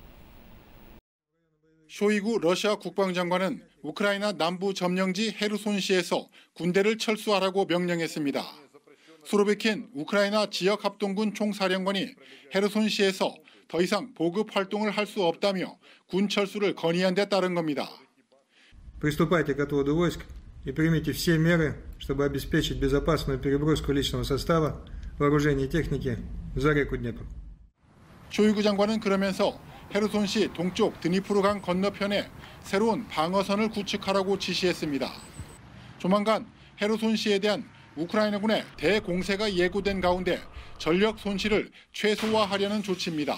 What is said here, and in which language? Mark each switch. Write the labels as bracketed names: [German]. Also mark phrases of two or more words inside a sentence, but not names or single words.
[Korean] 쇼이구 러시아 국방장관은 우크라이나 남부 점령지 헤르손시에서 군대를 철수하라고 명령했습니다. 수로비킨 우크라이나 지역합동군 총사령관이 헤르손시에서 더 이상 보급 활동을 할 수 없다며 군 철수를 건의한 데 따른 겁니다. [Russian] Приступайте к отводу войск и примите все меры, чтобы обеспечить безопасную переброску личного состава, вооружения и техники за реку Днепр. [Korean] 쇼이구 장관은 그러면서 헤르손시 동쪽 드니프르강 건너편에 새로운 방어선을 구축하라고 지시했습니다. 조만간 헤르손시에 대한 우크라이나군의 대공세가 예고된 가운데 전력 손실을 최소화하려는 조치입니다.